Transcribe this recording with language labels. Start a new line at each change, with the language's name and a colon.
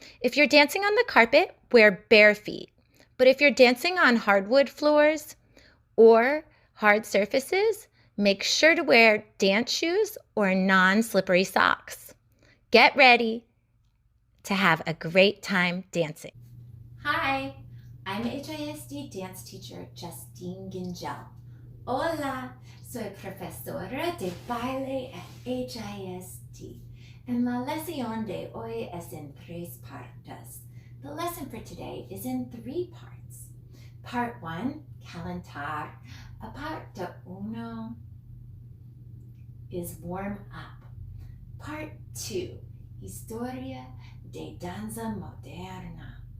English: If you're dancing on the carpet, wear bare feet. But if you're dancing on hardwood floors or hard surfaces, make sure to wear dance shoes or non-slippery socks. Get ready to have a great time dancing. Hi, I'm HISD dance teacher Justine Gingell.
Spanish: Hola, soy profesora de baile at HISD. And la lección de hoy es en tres partes.
English: The lesson for today is in 3 parts. Part 1,
Spanish: calentar. Parte
English: 1 is warm up. Part 2,
Spanish: historia de danza moderna.